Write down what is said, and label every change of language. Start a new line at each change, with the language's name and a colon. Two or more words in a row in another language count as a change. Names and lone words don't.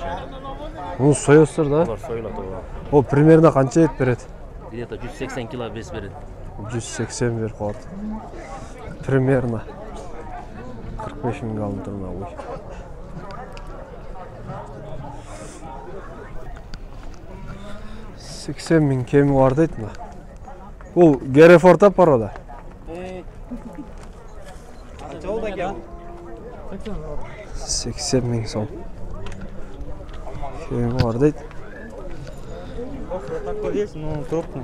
Kazakh: Мұны соясыздар да? Олар сойлады оға. О, примерно қанша ет береді? Где-то 180 кило бес береді. 180 беріп қалады. Примерно 45 мыңға алып тұрмын.
Kyrgyz: 80 миң кеми бар дейт мына. Бул Герефорд порода. 80 миң сом. Кеми бар дейт.
Russian: Такой есть, но крупный.